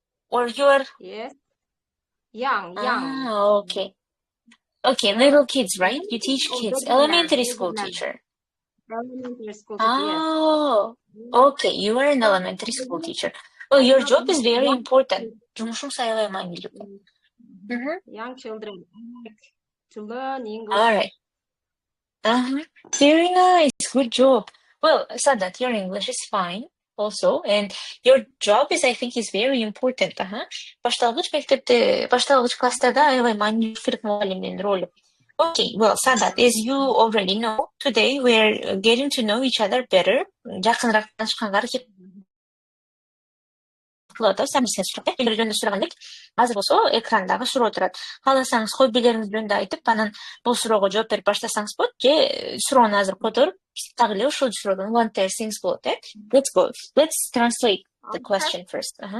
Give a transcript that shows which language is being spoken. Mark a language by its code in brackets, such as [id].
[en] Or you are... Yes. Young. Ah, okay. Okay, little kids, right? You teach kids. Elementary school teacher. Elementary school teacher, Oh, okay. You are an elementary school teacher. Well, your job is very important. [ky] Жумушуң аябай маанилүү. [en] Young children like to learn English. All right. Very nice. Good job. Well, Sadat, your English is fine also, and your job is, I think, is very important. [ky] Башталгыч мектепте, башталгыч класстарда аябай маанилүү керек мугалимдин ролу. [en] Okay, well, Sadat, as you already know, today we're getting to know each other better. [ky] Жакыныраак таанышканга аракет кылып атабыз. Сизден сурап, жөнүндө сураган элек. Азыр болсо экрандагы суроо турат. Кааласаңыз хоббилериңиз жөнүндө айтып, анан бул суроого жооп берип баштасаңыз болот, же суроону азыр которуп, так эле ушул суроодон [en] one things [ky] болот, э? [en] Let's go. Let's translate the question first.